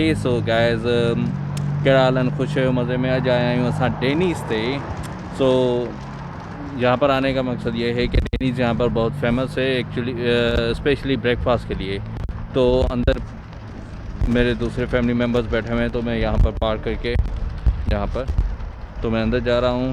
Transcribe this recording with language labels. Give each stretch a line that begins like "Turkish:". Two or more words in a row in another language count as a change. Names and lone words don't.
English: So guys
Sindhi: कहिड़ा हाल आहिनि, ख़ुशि आहियो, मज़े में? अॼु आया आहियूं असां डेनिस ते।
Urdu: سو یہاں پر آنے کا مقصد یہ ہے کہ ڈینس یہاں پر بہت فیمس ہے ایکچوئلی,
English: specially breakfast
Urdu: کے لیے. تو اندر میرے دوسرے
English: family members
Urdu: بیٹھے ہوئے ہیں، تو میں یہاں پر پارک کر کے یہاں پر تو میں اندر جا رہا ہوں.